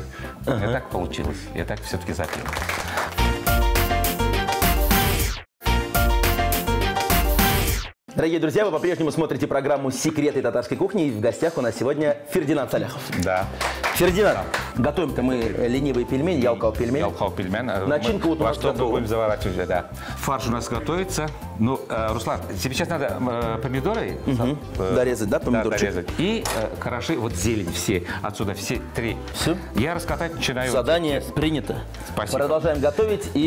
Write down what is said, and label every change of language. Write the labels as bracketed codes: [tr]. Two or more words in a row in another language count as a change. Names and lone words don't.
[ru] У меня так получилось. Я так все-таки запел. Дорогие друзья, вы по-прежнему смотрите программу «Секреты татарской кухни». И в гостях у нас сегодня Фердинанд Саляхов. Да. Фердинанд, готовим-то мы ленивые пельмени, [tt] ялкау пельмень. Ялкау пельмень. [ru] Начинка вот у нас что готова. будем заворачивать, да. Фарш у нас готовится. Ну, Руслан, тебе сейчас надо помидоры дорезать, да, помидорчик? Да, дорезать. И хороши, вот зелень все, отсюда все 3. Все? Я раскатать начинаю. Задание принято. Спасибо. Продолжаем готовить. И,